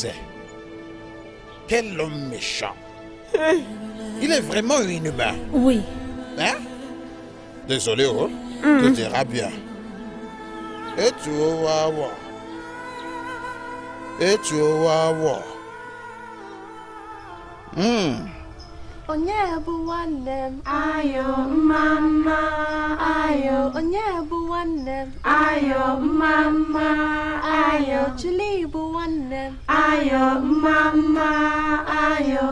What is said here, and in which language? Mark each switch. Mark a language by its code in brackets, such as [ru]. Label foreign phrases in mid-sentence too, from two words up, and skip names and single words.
[fr] Quel homme méchant. Il est vraiment inhumain. Oui. Hein? Désolé, oh. Tu diras bien. Et tu vas voir. Et tu vas voir. [ig] Onye bụ nwanne m? Ayo mama, ayo. Onye bụ nwanne m? Ayo mama, ayo. Chili bụ nwanne m? Ayo mama, ayo.